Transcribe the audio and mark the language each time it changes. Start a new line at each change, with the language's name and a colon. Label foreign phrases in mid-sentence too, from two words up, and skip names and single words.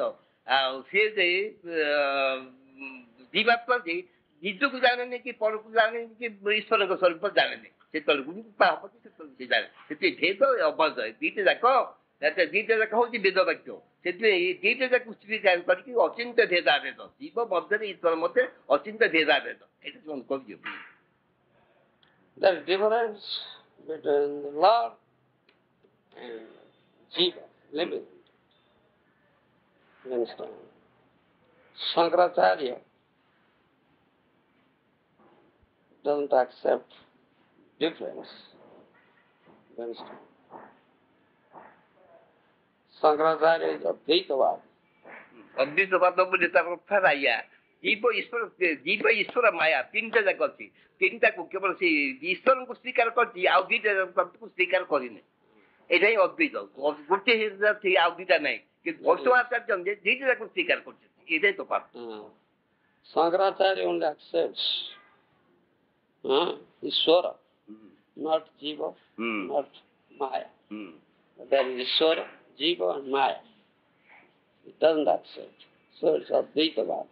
Odia: ଆଉ ସିଏ ଯେ ଜୀବାତ୍ମା ଯେ ନିଜକୁ ଜାଣେନି କି ପରକୁ ଜାଣେନି କି ଈଶ୍ୱରଙ୍କ ସ୍ୱରୂପ ଜାଣେନି, ସେତେବେଳକୁ ହବ କି ସେତେବେଳକୁ ସେ ଜାଣେ। ସେଥିପାଇଁ ଭେଦ ଅବଧ ଦିଟା ଯାକ ହଉଛି ବେଦ ବାକ୍ୟ। ସେଥିପାଇଁ ଏଇ ଦିଟା ଯାକ ସ୍ୱୀକାର କରିକି ଅଚିନ୍ତ୍ୟ ଭେଦାଭେଦ, ଜୀବ ମଧ୍ୟରେ ଈଶ୍ୱର ମଧ୍ୟରେ ଅଚିନ୍ତ୍ୟ ଭେଦାଭେଦ, ଏଇଟା ସେମାନେ କହିବେ।
English: The difference between the Lord and Jiva living. You understand? Shankaracharya doesn't accept difference. You understand? Shankaracharya is Advaitavad.
Odia: ଅଦ୍ୱୈତବାଦ ବୋଲି ତାର ଅର୍ଥ ହେଲା ଏଇଆ, ଜୀବ ଈଶ୍ୱର ମାୟା ତିନିଟା ଯାକ ଅଛି। ତିନିଟାକୁ କେବଳ ସେ ଈଶ୍ୱରଙ୍କୁ ସ୍ୱୀକାର କରିଛି, ଆଉ ଦିଟା ତତ୍ତ୍ୱକୁ ସ୍ୱୀକାର କରିନି। ଏଇଟା ହିଁ ଅଦ୍ୱୈତ। ଗୋଟେ ଅଛି ଆଉ ଦିଟା ନାହିଁ, କିନ୍ତୁ ବୈଷ୍ଣବାଚାର୍ଯ୍ୟ ଦିଟା ଯାକ ସ୍ୱୀକାର କରୁଛନ୍ତି। ଏଇଟା ହିଁ ତଫାତ।
English: Shankaracharya only accepts Ishvara, not Jiva, not Maya. There is Ishvara, Jiva and Maya. It doesn't accept. So it's Advaitavada.